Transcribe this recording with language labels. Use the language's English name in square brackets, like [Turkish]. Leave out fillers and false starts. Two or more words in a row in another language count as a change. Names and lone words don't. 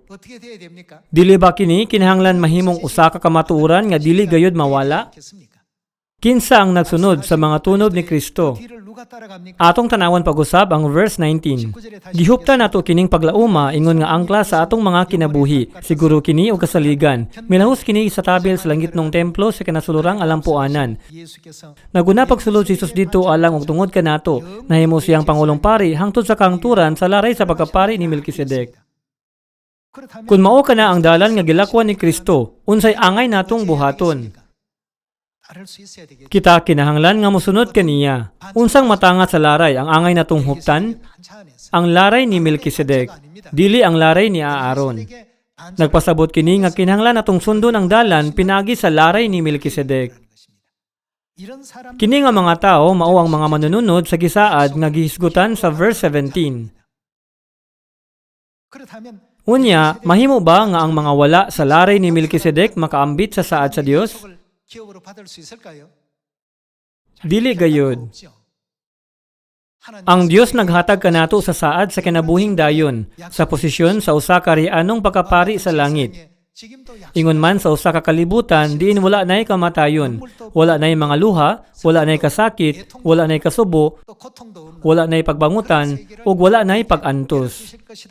[Korean] 어떻게 돼야 됩니까? [Cebuano] Dili ba kini kinahanglan mahimong usa ka kamatuoran nga dili gayud mawala? [Korean] 겠습니까? [Cebuano] Kinsa ang nagsunod sa mga tunob ni Kristo? [Korean] 뒤를 누가 따라갑니까? [Cebuano] Atong tanawan pag-usab ang verse 19. Gihupta nato kining paglauma ingon nga angkla sa atong mga kinabuhi. Siguro kini og kasaligan. Milahos kini sa tabil sa langitnong templo sa kinasulurang alampuanan. [Korean] 예수께서 [Cebuano] Naguna pagsulod si Jesus dito alang og tungod kanato. Nahimo siyang pangulong pari hangtod sa kahangturan sa laray sa pagkapari ni Melkisedek. [Korean] 그렇다면 [Cebuano] Kung mao kana ang dalan nga gilakwan ni Kristo, unsay angay natong buhaton? [Korean] 따를 수 있어야 되겠죠. [Cebuano] Kita kinahanglan nga mosunod kaniya. Unsang matangat sa laray ang angay natong huptan? [Korean] 반차 안에서 [Cebuano] Ang laray ni Melkisedek, dili ang laray ni Aaron. [Korean] 반차 [Cebuano] Nagpasabot kini nga kinahanglan natong sundon ang dalan pinagi sa laray ni Melkisedek. [Korean] 이런 사람 [Cebuano] Kini nga mga tao mao ang mga manununod sa gisaad nga gihisgutan sa verse 17. [Korean] 그렇다면 [Cebuano] Unya, mahimo ba nga ang mga wala sa laray ni Melkisedek makaambit sa saad sa Dios? [Korean] 약속을 기업으로 받을 수 있을까요? [Cebuano] Dili gayud. [Korean] 없죠. [Cebuano] Ang Dios naghatag kanato sa saad sa kinabuhing dayon, sa posisyon sa usa ka rianong pagkapari sa langit. Ingon man sa usa ka kalibutan, diin wala nay kamatayon, wala nay mga luha, wala nay kasakit, wala nay kasubo, wala nay pagbangutan, ug wala nay pag-antos.